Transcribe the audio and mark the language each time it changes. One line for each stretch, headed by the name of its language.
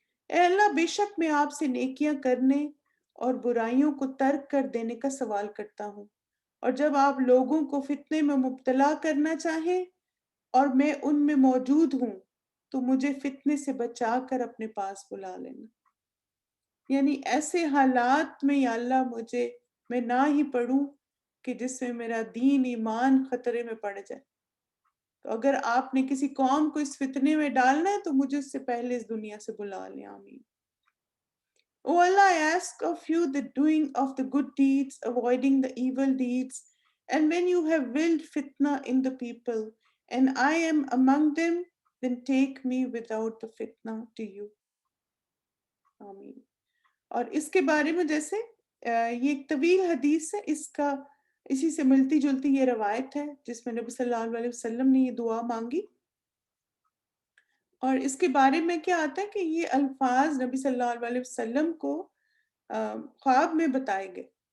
Urdu: اے اللہ، بے شک میں آپ سے نیکیاں کرنے اور برائیوں کو ترک کر دینے کا سوال کرتا ہوں، اور جب آپ لوگوں کو فتنے میں مبتلا کرنا چاہیں اور میں ان میں موجود ہوں تو مجھے فتنے سے بچا کر اپنے پاس بلا لینا. یعنی ایسے حالات میں یا اللہ مجھے میں نہ ہی پڑھوں کہ جس میں میرا دین ایمان خطرے میں پڑ جائے. تو اگر آپ نے کسی قوم کو اس فتنے میں ڈالنا ہے تو مجھے اس سے پہلے اس دنیا سے بلا لیں. آمین.
English: O Allah, I ask of you the doing of the good deeds, avoiding the evil deeds, and when you have willed fitna in the people, and I am among them, then take me without the fitna to you.
Urdu: آمین. اور اس کے بارے میں جیسے یہ ایک طویل حدیث ہے، اس کا اسی سے ملتی جلتی یہ روایت ہے جس میں نبی صلی اللہ علیہ وسلم نے یہ دعا مانگی. اور اس کے بارے میں کیا آتا ہے کہ یہ الفاظ نبی صلی اللہ علیہ وسلم کو خواب میں بتائے گئے.